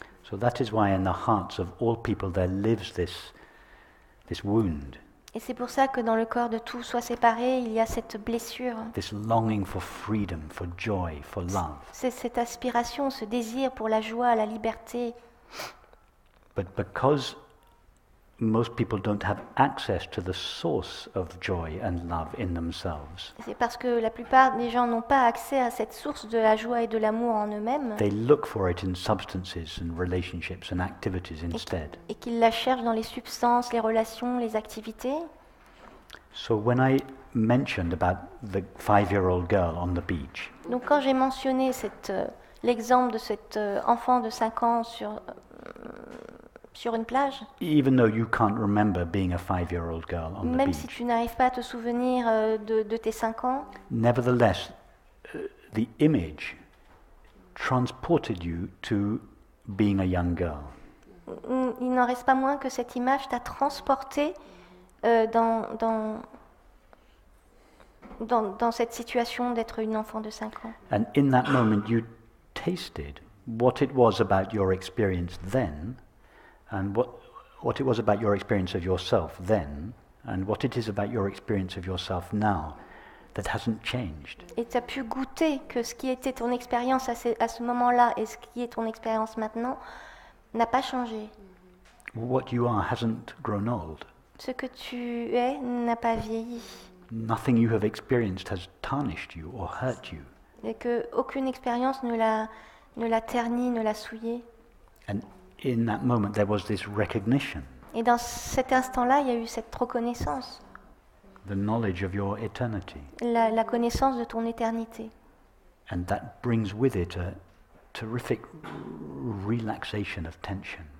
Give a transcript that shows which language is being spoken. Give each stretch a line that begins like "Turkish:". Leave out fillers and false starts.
English: So that is why in the hearts of all people there lives this wound,
French: Et c'est pour ça que dans le corps de tout soit séparé, il y a cette blessure,
English: this longing for freedom, for joy, for love.
French: c'est cette aspiration, ce désir pour la joie, la liberté.
English: But because most people don't have access to the source of joy and love in themselves,
French: C'est parce que la plupart des gens n'ont pas accès à cette source de la joie et de l'amour en eux-mêmes
English: they look for it in substances and relationships and activities instead.
French: et qu'ils la cherchent dans les substances, les relations, les activités.
English: So when I mentioned about the 5-year-old girl on the beach,
French: Donc quand j'ai mentionné l'exemple de cet enfant de 5 ans sur une plage,
English: even though you can't remember being a 5-year-old girl on the
French: même si
English: beach,
French: tu n'arrives pas à te souvenir de tes 5 ans,
English: nevertheless, the image transported you to being a young girl.
French: il n'en reste pas moins que cette image t'a transporté dans cette situation d'être une enfant de 5 ans.
English: And in that moment, you tasted what it was about your experience then, and what it was about your experience of yourself then, and what it is about your experience of yourself now that hasn't changed.
French: Et tu as pu goûter que ce qui était ton expérience à ce moment-là et ce qui est ton expérience maintenant n'a pas changé.
English: What you are hasn't grown old.
French: Ce que tu es n'a pas vieilli.
English: Nothing you have experienced has tarnished you or hurt you.
French: Et qu'aucune expérience ne l'a terni, ne l'a souillé.
English: And in that moment, there was this recognition,
French: Et dans cet instant-là, il y a eu cette reconnaissance,
English: the knowledge of your eternity.
French: la connaissance de ton éternité.
English: And that brings with it a terrific relaxation of tension.